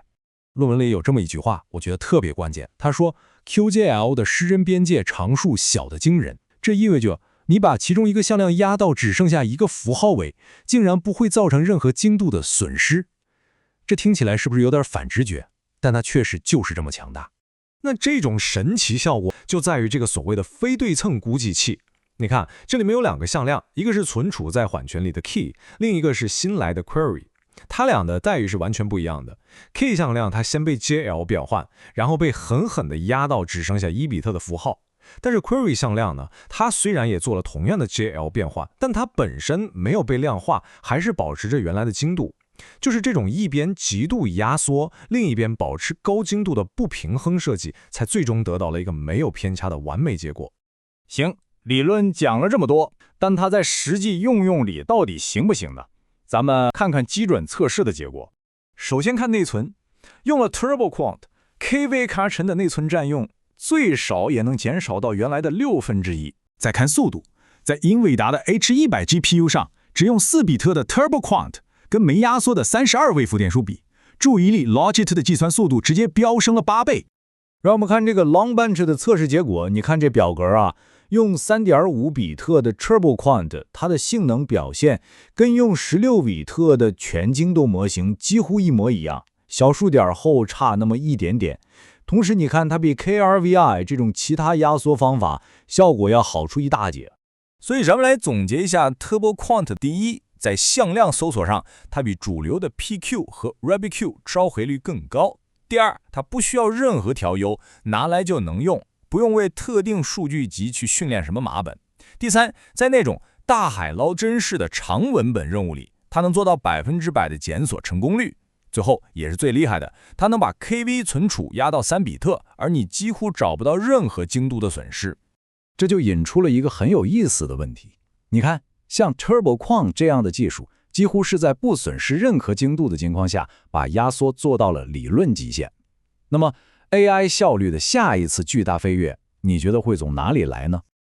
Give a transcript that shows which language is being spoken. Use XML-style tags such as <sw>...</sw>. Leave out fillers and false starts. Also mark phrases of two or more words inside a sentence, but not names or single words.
<zh>論文裡有這麼一句話，我覺得特別關鍵。他說 QJL 的失真邊界常數小得驚人，這意味着你把其中一個向量壓到只剩下一個符號位，竟然不會造成任何精度的損失。這聽起來是不是有點反直覺？但它確實就是這麼強大。那這種神奇效果就在於這個所謂的非對稱估計器。你看，這裡面有兩個向量，一個是存儲在緩權裡的 key，另一個是新來的 query。它倆的待遇是完全不一樣的。key 向量它先被 JL 变換，然后被狠狠地壓到只剩下1比特的符號。但是 query 向量呢，它雖然也做了同樣的 JL 變換，但它本身沒有被量化，還是保持着原來的精度。就是這種一邊極度壓縮，另一邊保持高精度的不平衡設計，才最終得到了一個沒有偏差的完美結果。行，理論講了這麼多，但它在實際應用裡到底行不行呢？咱們看看基準測試的結果。首先看內存，用了 TurboQuant，KV 卡层的內存占用最少也能減少到原來的1/6。再看速度，在英偉達的 H100 GPU 上，只用4比特的 TurboQuant，跟没壓縮的32位符點數比，注意力 Logit 的計算速度直接飆升了8倍。讓我們看這個 Longbunch 的測試結果，你看這表格啊，用 3.5 比特的 TurboQuant， 它的性能表現跟用16比特的全精度模型幾乎一模一樣，小數點後差那麼一點點。同時你看它比 KRVI 這種其他壓縮方法效果要好出一大截。所以咱們來總結一下 TurboQuant。第一，在向量搜索上，它比主流的 PQ 和 RabbitQ 召回率更高。第二，它不需要任何調優，拿来就能用，不用为特定数据集去訓練什麼碼本。第三，在那種大海撈針式的長文本任務裡，它能做到100%的檢索成功率。最後也是最厲害的，它能把 KV 存儲壓到3比特，而你幾乎找不到任何精度的損失。這就引出了一個很有意思的問題。你看，像 TurboQuant 這樣的技術，幾乎是在不損失任何精度的情況下，把壓縮做到了理論極限。那麼 AI 效率的下一次巨大飛躍，你覺得會從哪裡來呢？</zh>